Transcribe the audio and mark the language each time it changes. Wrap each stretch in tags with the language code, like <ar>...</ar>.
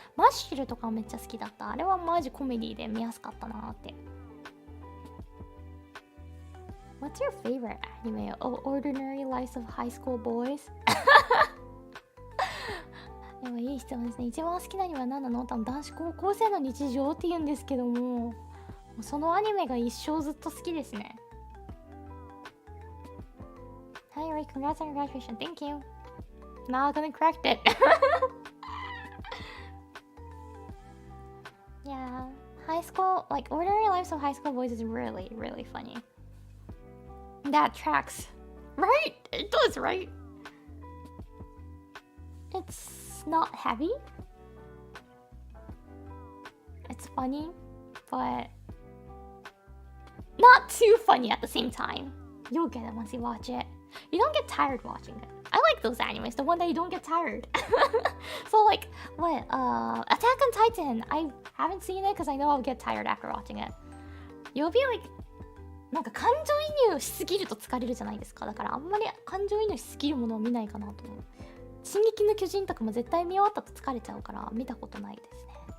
<ja>Mushroom とかめっちゃ好きだった。あれはマジコメディで見やすかったなって。</ja> <en>What's your favorite anime? Ordinary Lives of High School Boys?</en> <ja>でもいい質問ですね。一番好きなアニメは何なの？多分男子高校生の日常って言うんですけども、そのアニメが一生ずっと好きですね。</ja> <en>Hi, Ray, congrats on your graduation. Thank you. Not gonna correct it. Yeah. Hi, high school, like Ordinary Lives of High School Boys is really, really funny. That tracks. Right? It does, right? It's not heavy. It's funny, but not too funny at the same time. You'll get it once you watch it. You don't get tired watching it. I like those animes, the one that you don't get tired. So like, what, Attack on Titan. I haven't seen it because I know I'll get tired after watching it. You'll be like,</en> <ja>なんか感情移入しすぎると疲れるじゃないですか。だからあんまり感情移入しすぎるものを見ないかなと思う。進撃の巨人とかも絶対見終わったと疲れちゃうから見たことないですね。</ja>